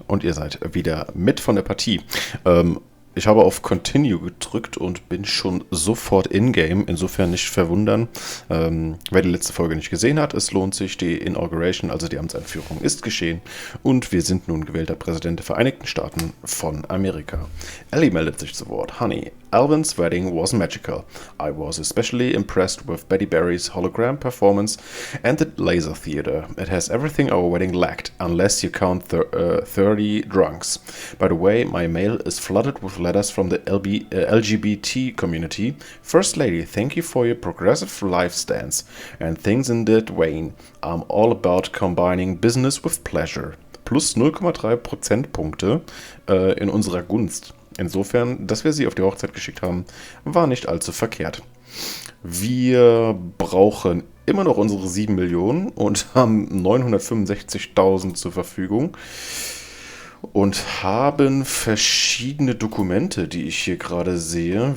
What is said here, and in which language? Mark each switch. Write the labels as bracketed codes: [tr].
[de] Und ihr seid wieder mit von der Partie. Ich habe auf Continue gedrückt und bin schon sofort in-game, insofern nicht verwundern. Wer die letzte Folge nicht gesehen hat, es lohnt sich, die Inauguration, also die Amtseinführung, ist geschehen. Und wir sind nun gewählter Präsident der Vereinigten Staaten von Amerika. Ellie meldet sich zu Wort. [en] Honey, Alvin's wedding was magical. I was especially impressed with Betty Barry's hologram performance and the laser theater. It has everything our wedding lacked, unless you count 30 drunks. By the way, my mail is flooded with letters from the LGBT community. First Lady, thank you for your progressive life stance and things in that vein. I'm all about combining business with pleasure. [de] Plus 0,3 Prozentpunkte in unserer Gunst. Insofern, dass wir sie auf die Hochzeit geschickt haben, war nicht allzu verkehrt. Wir brauchen immer noch unsere 7 Millionen und haben 965.000 zur Verfügung und haben verschiedene Dokumente, die ich hier gerade sehe.